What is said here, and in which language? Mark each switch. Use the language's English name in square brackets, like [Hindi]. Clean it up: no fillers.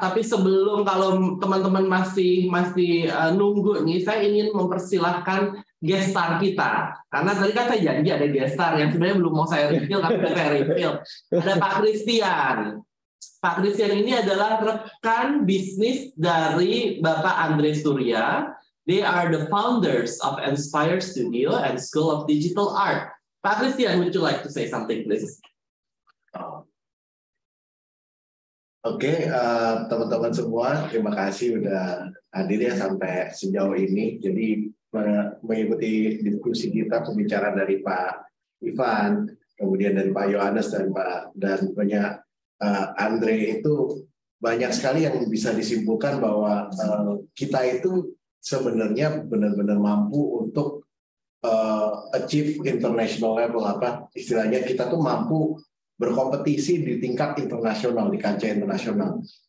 [Indonesian] Tapi sebelum, kalau teman-teman masih nunggu nih, saya ingin mempersilahkan guest star kita. Karena tadi kan saya janji ada guest star yang sebenarnya belum mau saya reveal, tapi saya reveal. Ada Pak Christian. Pak Christian ini adalah rekan bisnis dari Bapak Andre Surya. [English] They are the founders of Inspire Studio and School of Digital Art. Pak Christian, would you like to say something, please? [Indonesian] Oke, teman-teman semua, terima kasih udah hadir ya sampai sejauh ini. Jadi mengikuti diskusi kita, pembicaraan dari Pak Ivan, kemudian dari Pak Yohanes dan banyak Andre, itu banyak sekali yang bisa disimpulkan bahwa kita itu sebenarnya benar-benar mampu untuk [English] achieve international level, [Indonesian] apa istilahnya, kita tuh mampu berkompetisi di tingkat internasional, di kancah internasional.